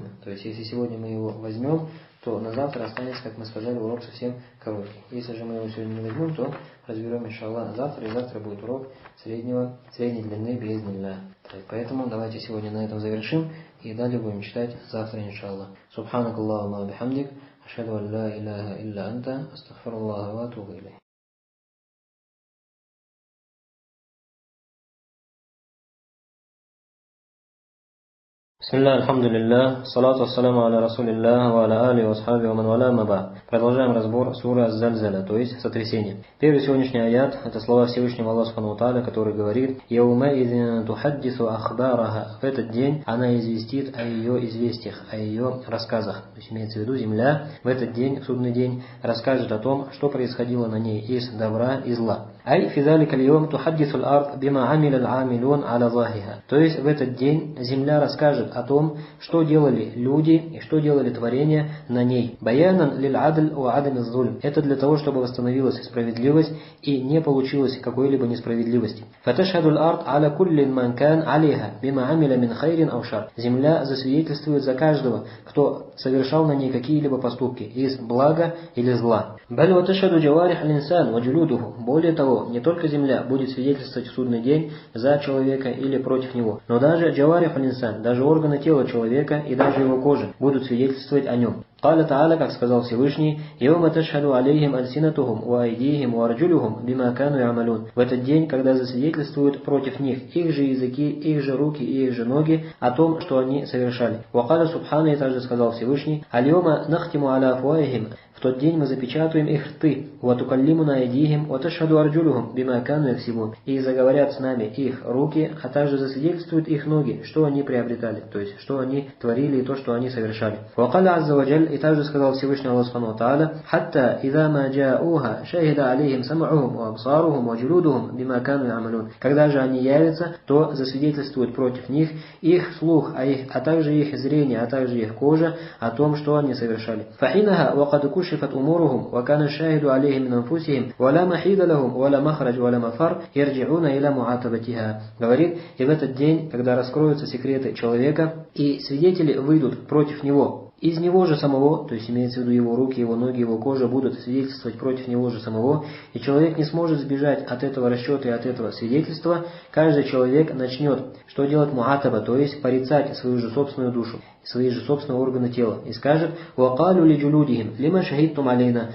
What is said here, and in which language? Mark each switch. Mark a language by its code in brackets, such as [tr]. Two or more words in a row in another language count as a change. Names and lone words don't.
[ru] То есть, если сегодня мы его возьмем, то на завтра останется, как мы сказали, урок совсем короткий. Если же мы его сегодня не возьмем, то разберем, иншаллах, завтра, и завтра будет урок средней длины биизнилля. Поэтому давайте сегодня на этом завершим, и далее будем читать завтра, иншаллах. [ar] سبحانك اللهم وبحمدك. أشهد أن لا إله إلا أنت أستغفر الله وأتوب إليه. بسم الله، الحمد لله، الصلاة والسلام على رسول الله، وعلى آله وأصحابه ومن والاه أما بعد. [ru] Продолжаем разбор суры Аз-Зальзаля, то есть сотрясение. Первый сегодняшний аят, это слова Всевышнего Аллаха [ar] سبحانه وتعالى, [ru] который говорит: [ar] «يومئذ تحدث أخبارها». [ru] В этот день она известит о ее известиях, о ее рассказах. То есть имеется в виду земля в этот день, в судный день, расскажет о том, что происходило на ней из добра и зла. [ar] أي في ذلك اليوم تحدث الأرض بما عمل العاملون على ظهرها. [ru] То есть в этот день земля расскажет о том, что делали люди и что делали творения на ней. [ar] بيانا للعدل وعدم الظلم. [ru] Это для того, чтобы восстановилась справедливость и не получилось какой-либо несправедливости. [ar] فتشهد الأرض على كل من كان عليها بما عمل من خير أو شر. [ru] Земля засвидетельствует за каждого, кто совершал на ней какие-либо поступки из блага или зла. [ar] بل وتشهد جوارح الإنسان وجلوده. [ru] Более того, не только земля будет свидетельствовать в судный день за человека или против него, но даже [ar] جوارح الإنسان, [ru] даже органы тела человека и даже его кожи будут свидетельствовать о нем. [ar] قال تعالى, [ru] как сказал Всевышний: [ar] «يوم تشهد عليهم ألسنتهم وأيديهم وأرجلهم بما كانوا يعملون». [ru] В этот день, когда засвидетельствуют против них их же языки, их же руки и их же ноги о том, что они совершали. [ar] وقال سبحانه, [ru] и также сказал Всевышний: [ar] «اليوم نختم على أفواههم». [ru] В тот день мы запечатаем их рты, [ar] «وتكلمنا أيديهم، وتشهد أرجلهم، بما كانوا يكسبون». [ru] И заговорят с нами их руки, а также засвидетельствуют их ноги, что они приобретали, то есть, что они творили и то, что они совершали. [ar] وقال عز وجل, [ru] и также сказал Всевышний Аллах [ar] سبحانه وتعالى: «حتى إذا ما جاءوها، شهد عليهم سمعهم، وأبصارهم، وجلودهم، بما كانوا يعملون». [ru] Когда же они явятся, то засвидетельствуют против них их слух, а также их зрение, а также их кожа о том, что они совершали. [ar] فحينها وقد كشفت أمورهم وكان الشاهد عليهم من أنفسهم ولا محيد لهم ولا مخرج ولا مفر يرجعون إلى معاتبتها. [ru] Говорит, и в этот день, когда раскроются секреты человека, и свидетели выйдут против него, из него же самого, то есть имеется в виду его руки, его ноги, его кожа, будут свидетельствовать против него же самого, и человек не сможет сбежать от этого расчета и от этого свидетельства. Каждый человек начнет, что делать муатаба, то есть порицать свою же собственную душу, свои же собственные органы тела, и скажет: [ar] «وقالوا لجلودهم، لم شهدتم علينا».